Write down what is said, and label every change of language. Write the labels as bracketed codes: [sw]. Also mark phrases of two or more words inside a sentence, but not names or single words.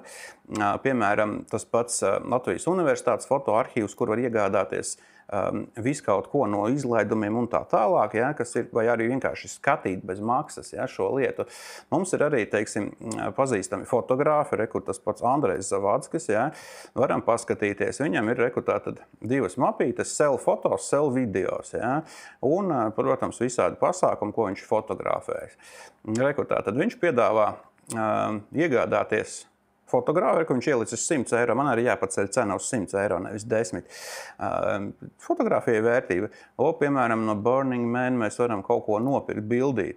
[lv] Piemēram, tas pats Latvijas Universitātes fotoarhīvs, kur var iegādāties visu kaut ko no izlaidumiem un tā tālāk, ja, kas ir, vai arī vienkārši skatīt bez maksas, ja, šo lietu. Mums ir arī, teiksim, pazīstami fotogrāfi, rekur tas pats Andrejs Zavadskis, ja, varam paskatīties. Viņam ir, rekur tātad 2 mapītes, [en] sell fotos, sell videos, [lv] ja, un, protams, visādi pasākumi, ko viņš fotografējas. Rekur tātad viņš piedāvā iegādāties fotogrāfi, ka viņš ielicis 100 eiro, man arī jāpaceļ cena uz 100 eiro, nevis 10. Fotogrāfija vērtība. Piemēram, no Burning Man mēs varam kaut ko nopirkt, bildīt.